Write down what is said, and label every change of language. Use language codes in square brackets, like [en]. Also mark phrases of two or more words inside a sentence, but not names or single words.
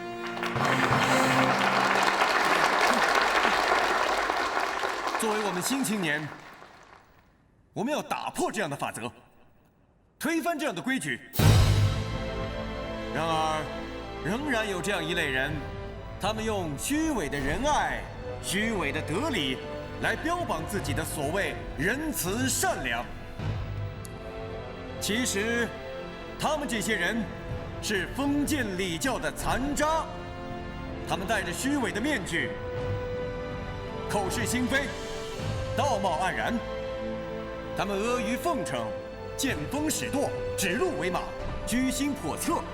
[zh] 作為我們新青年，我們要打破這樣的法則，推翻這樣的規矩。然而，仍然有這樣一類人，他們用虛偽的仁愛、虛偽的德理來標榜自己的所謂仁慈善良。其實，他們這些人是封建禮教的殘渣，他們戴着虛偽的面具，口是心非，道貌岸然。他們阿諛奉承，見風使舵，指鹿為馬，居心叵測。